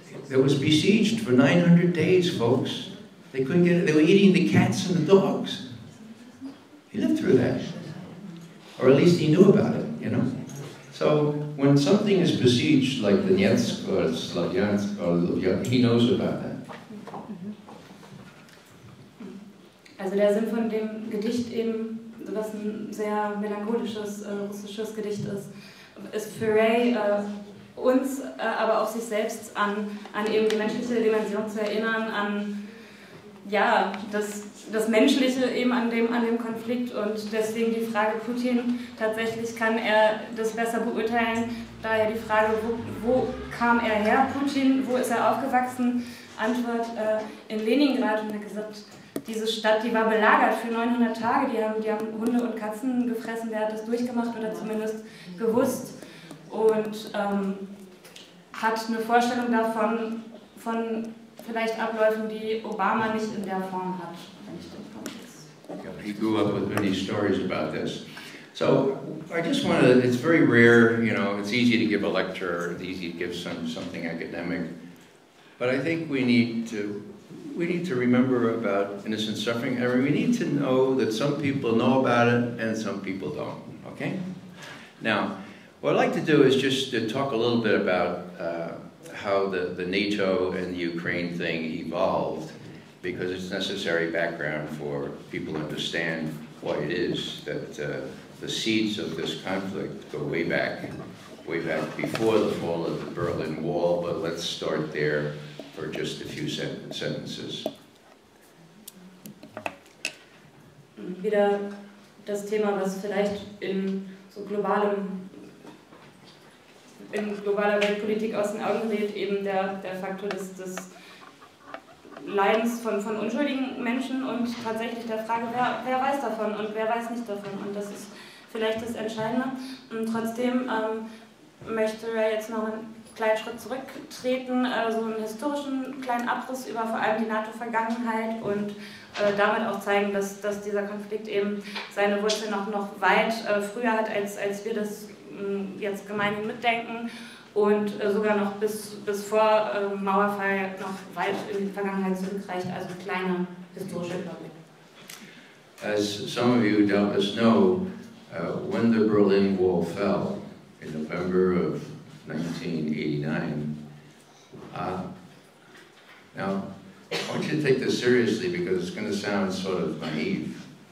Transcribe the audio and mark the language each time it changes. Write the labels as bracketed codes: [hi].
[en] It was besieged for 900 days, folks. They couldn't get it. They were eating the cats and the dogs. He lived through that. Or at least he knew about it, you know? So when something is besieged, like Donetsk or Slavyansk or Lvov, he knows about that. [de] Also der Sinn von dem Gedicht eben, was ein sehr melancholisches russisches Gedicht ist für Ray uns, aber auch sich selbst an eben die menschliche Dimension zu erinnern, ja, das Menschliche eben an dem Konflikt und deswegen die Frage Putin, tatsächlich kann er das besser beurteilen, daher die Frage, wo kam er her, Putin, wo ist er aufgewachsen? Antwort, in Leningrad, und er hat gesagt, diese Stadt, die war belagert für 900 Tage, die haben Hunde und Katzen gefressen, der hat das durchgemacht oder zumindest gewusst und hat eine Vorstellung davon, von vielleicht Abläufen, die Obama nicht in der Form hat, wenn ich den Kontext. [en] He grew up with many stories about this. So I just want to, it's very rare, you know, it's easy to give a lecture, it's easy to give something academic, but I think we need to remember about innocent suffering, and we need to know that some people know about it and some people don't, okay? Now, what I'd like to do is just to talk a little bit about how the NATO and the Ukraine thing evolved, because it's necessary background for people to understand why it is that the seeds of this conflict go way back before the fall of the Berlin Wall, but let's start there for just a few sentences. [de] Wieder das Thema, was vielleicht in so globaler Weltpolitik aus den Augen gerät, eben der Faktor des Leidens von unschuldigen Menschen und tatsächlich der Frage, wer weiß davon und wer weiß nicht davon. Und das ist vielleicht das Entscheidende. Und trotzdem möchte Ray jetzt noch einen kleinen Schritt zurücktreten, so einen historischen kleinen Abriss über vor allem die NATO-Vergangenheit und damit auch zeigen, dass dieser Konflikt eben seine Wurzeln noch weit früher hat, als wir das jetzt gemeinhin mitdenken und sogar noch bis vor Mauerfall noch weit in die Vergangenheit zurückreicht, also ein kleiner historischer Überblick. [en] As some of you doubtless know, when the Berlin Wall fell in November of 1989, now I want you to take this seriously because it's going to sound sort of naive.